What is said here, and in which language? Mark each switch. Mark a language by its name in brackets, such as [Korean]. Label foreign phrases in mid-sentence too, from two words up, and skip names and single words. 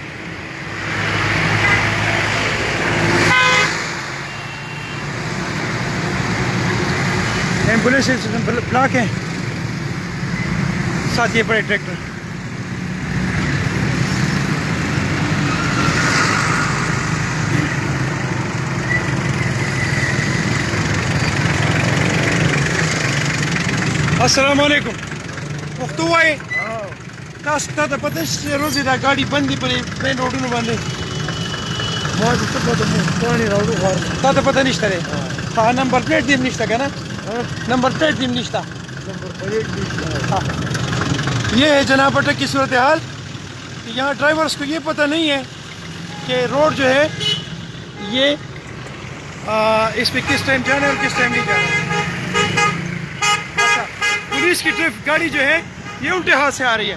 [English] ambulances block [Urdu] ہیں، ساتھ یہ بڑے ٹریکٹر۔ [Pashto] السلام علیکم، وختو وای تاسو ته پته چې روزي دا ګاډي بندي پر مین روډونو باندې؟ ما ته پته نه، پانی راوړو غواړم۔ تا ته پته نشته دی؟ ها، [English] number plate [Pashto] دې نشته که نه؟ [English] number plate [Pashto] دې نشته؟ [English] number plate [Pashto] نشته۔ [Urdu] یہ ہے جناب اٹک کی صورتحال کہ یہاں ڈرائیورس کو یہ پتہ نہیں ہے کہ روڈ جو ہے یہ اس پہ کس ٹائم جانا ہے اور کس ٹائم نہیں جانا ہے۔ اچھا، پولیس کی گاڑی جو ہے یہ الٹے ہاتھ سے آ رہی ہے۔